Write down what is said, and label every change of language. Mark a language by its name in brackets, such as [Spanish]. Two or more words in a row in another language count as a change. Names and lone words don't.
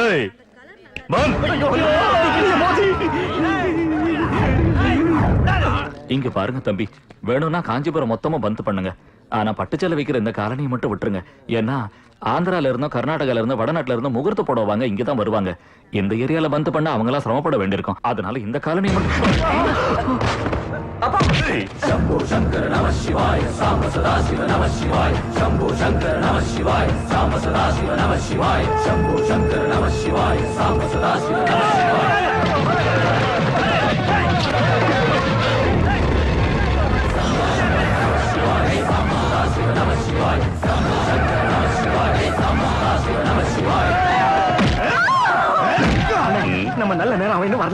[Tamil] இங்க பாருங்க தம்பி, வேணும்னா காஞ்சிபுரம் மொத்தமா பந்த் பண்ணுங்க. ஆனா பட்டுச்சேலை வைக்கிற இந்த காலனியை மட்டும் விட்டுருங்க. ஏன்னா ஆந்திரால இருந்தோம், கர்நாடகால இருந்தோம், வடநாட்டுல இருந்தோம் முகூர்த்த போடுவாங்க, இங்கதான் வருவாங்க. இந்த ஏரியால பந்த் பண்ண அவங்க எல்லாம் சிரமப்பட வேண்டியிருக்கும். அதனால இந்த காலனியை மட்டும். [Sanskrit] शंभो शंकर नमः शिवाय साम सदा शिव नमः शिवाय शंभो शंकर नमः शिवाय साम सदा शिव नमः शिवाय शंभो शंकर नमः शिवाय साम सदा शिव नमः शिवाय [Tamil] நம்ம நல்ல நேரம் அவன் இன்னும் வரல.